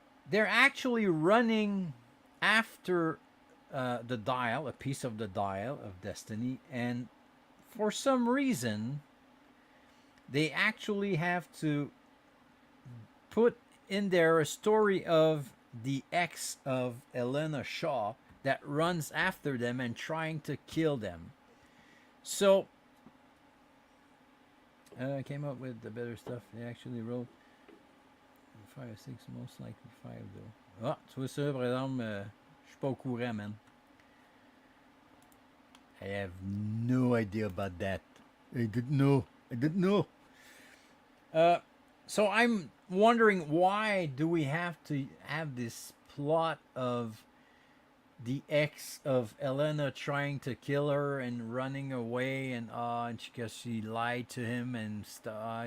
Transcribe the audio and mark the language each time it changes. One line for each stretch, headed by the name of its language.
English: They're actually running after the dial, a piece of the dial of destiny, and for some reason, they actually have to put in there a story of the ex of Elena Shaw that runs after them and trying to kill them. So, I came up with the better stuff. They actually wrote 5 or 6, most likely 5 though.
French: Ah, tu vois ça, par exemple, je suis pas au courant, man.
English: I have no idea about that. I didn't know. So I'm wondering, why do we have to have this plot of the ex of Elena trying to kill her and running away, and because she lied to him and stuff?